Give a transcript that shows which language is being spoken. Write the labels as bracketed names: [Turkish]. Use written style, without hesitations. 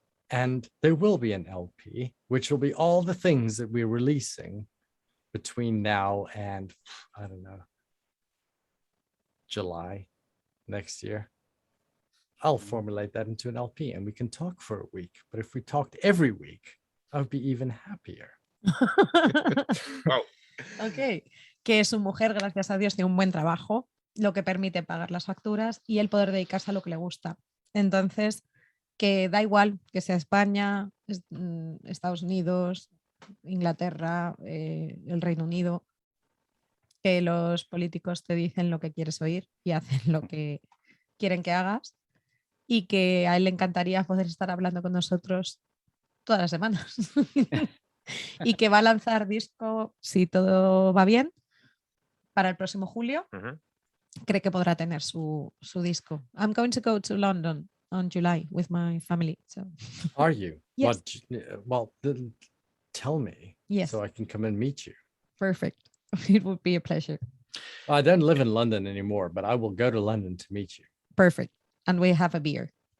[English] And there will be an LP, which will be all the things that we're releasing between now and, I don't know, July next year. I'll formulate that into an LP and we can talk for a week. But if we talked every week, I would be even happier. Wow. [Spanish] Ok, que su mujer, gracias a Dios, tiene un buen trabajo, lo que permite pagar las facturas y el poder dedicarse a lo que le gusta. Entonces, que da igual que sea España, Estados Unidos, Inglaterra, el Reino Unido, que los políticos te dicen lo que quieres oír y hacen lo que quieren que hagas, y que a él le encantaría poder estar hablando con nosotros todas las semanas. Y que va a lanzar disco, si todo va bien, para el próximo julio. Cree que podrá tener su disco. [English] I'm going to go to London on July with my family. So. Are you? Yes. Well, then tell me, yes, so I can come and meet you. Perfect. It would be a pleasure. I don't live in London anymore, but I will go to London to meet you. Perfect. And we have a beer.